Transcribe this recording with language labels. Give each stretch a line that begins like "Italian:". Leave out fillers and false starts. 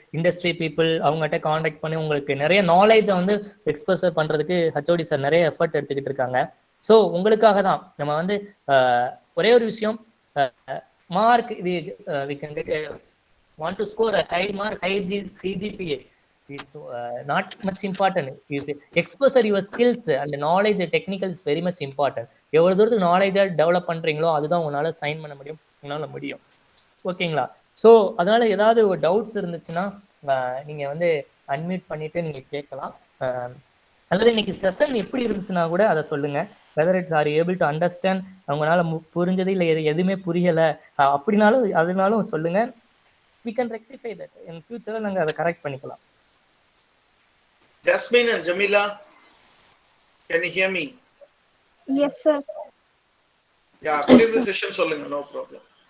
Tamil: Industry people அவங்ககிட்ட contact பண்ணி உங்களுக்கு நிறைய நாலேஜை வந்து எக்ஸ்போசர் பண்றதுக்கு ஹச்ஓடி சார் நிறைய எஃபர்ட் எடுத்துக்கிட்டு இருக்காங்க. ஸோ உங்களுக்காக தான் நம்ம வந்து ஒரே ஒரு விஷயம், mark
English: we can get want to score a high mark, high CGPA. It's not much important. Exposure your skills and knowledge, technical is very much important.
Tamil: எவ்வளவு தூரத்துக்கு நாலேஜை டெவலப் பண்றீங்களோ அதுதான் உங்களால சைன் பண்ண முடியும், உங்களால முடியும். ஓகேங்களா? ஸோ அதனால ஏதாவது ஒரு டவுட்ஸ் இருந்துச்சுன்னா நீங்க வந்து அன்மியூட் பண்ணிட்டு நீங்க கேட்கலாம். அல்லது இன்னைக்கு செஷன் எப்படி இருந்துச்சுன்னா கூட அதை சொல்லுங்க.
English: whether it's are able to understand,
Tamil: அவங்களால புரிஞ்சது இல்லை எதுவுமே புரியலை அப்படின்னாலும் அதனாலும் சொல்லுங்க.
English: we can rectify that in future.
Tamil: நாங்க அதை கரெக்ட் பண்ணிக்கலாம்.
English: Jasmine and Jamila, can you hear me? Yes, sir. Yeah, after the session சொல்லுங்க, no problem.